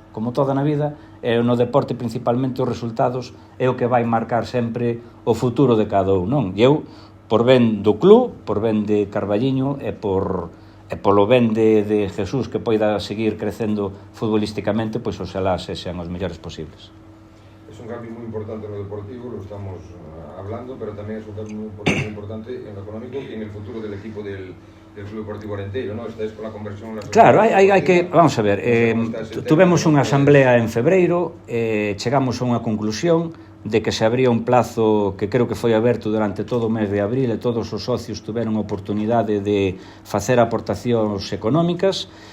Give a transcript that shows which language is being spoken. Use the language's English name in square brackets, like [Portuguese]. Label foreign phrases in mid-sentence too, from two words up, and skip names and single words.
[Galician] Como toda na vida, e no deporte principalmente os resultados é o que vai marcar sempre o futuro de cada un, non? E eu, por ben do club, por ben de Carballiño e polo ben de Jesús, que poida seguir crecendo futbolísticamente, pois oxalá sexan os mellores posibles. [Spanish] Es un cambio muy importante en lo deportivo, lo estamos hablando, pero también es un cambio muy importante en lo económico y en el futuro del equipo del del Club Deportivo Arenteiro, ¿no? Estáis con la conversión... [Galician] Claro, hai que... [Spanish] Vamos a ver, [Galician] tuvemos unha asamblea en febreiro, chegamos a unha conclusión de que se abría un plazo que creo que foi aberto durante todo o mes de abril e todos os socios tiveron oportunidade de facer aportacións económicas